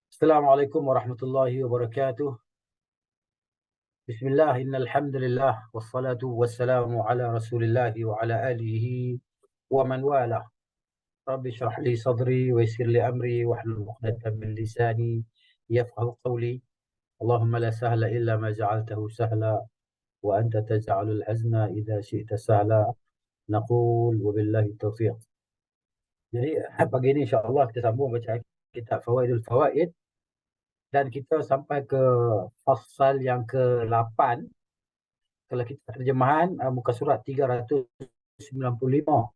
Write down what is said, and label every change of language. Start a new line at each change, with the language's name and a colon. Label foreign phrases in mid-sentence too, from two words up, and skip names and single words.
Arabic: السلام عليكم ورحمة الله وبركاته. بسم الله، إن الحمد لله والصلاة والسلام على رسول الله وعلى آله ومن والاه. رب اشرح لي صدري ويسر لي أمري واحلل عقدة من لساني يفقهوا قولي. اللهم لا سهل إلا ما جعلته سهلا وأنت تجعل الحزن إذا شئت سهلا. نقول وبالله التوفيق.
Malay: Jadi pagi ini insya-Allah kita sambung baca kitab Fawaidul Fawaid dan kita sampai ke fasal yang ke-8. Kalau kita terjemahan muka surat 395.